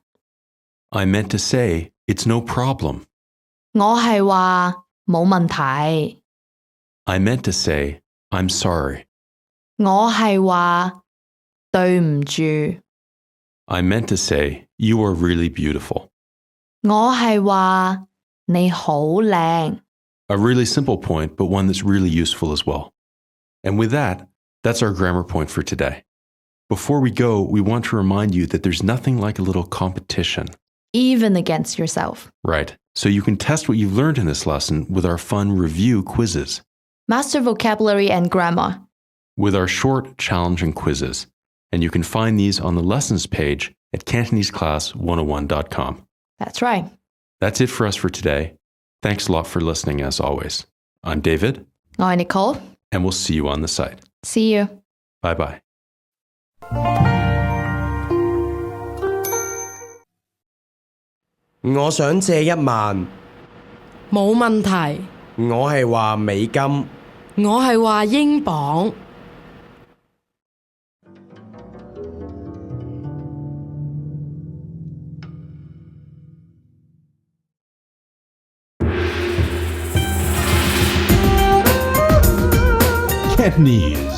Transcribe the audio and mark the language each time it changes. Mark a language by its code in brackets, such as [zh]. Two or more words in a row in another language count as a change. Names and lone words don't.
[en] I meant to say it's no problem. [yue] 我係話冇問題 [en] I meant to say I'm sorry. [yue] 我係話對唔住 [en] I meant to say, you are really beautiful. [yue] 我係話你好靚。 [en] A really simple point, but one that's really useful as well. And with that, that's our grammar point for today. Before we go, we want to remind you that there's nothing like a little competition. Even against yourself. Right. So you can test what you've learned in this lesson with our fun review quizzes, Master vocabulary and grammar. with our short, challenging quizzes. And you can find these on the lessons page at CantoneseClass101.com. That's right. That's it for us for today. Thanks a lot for listening as always. I'm David, [yue] 我係 Nicole. [en] and we'll see you on the site. See you. Bye bye. [yue] 我想借1萬，冇問題。我係話美金。我係話英鎊。 [en] Cantonese.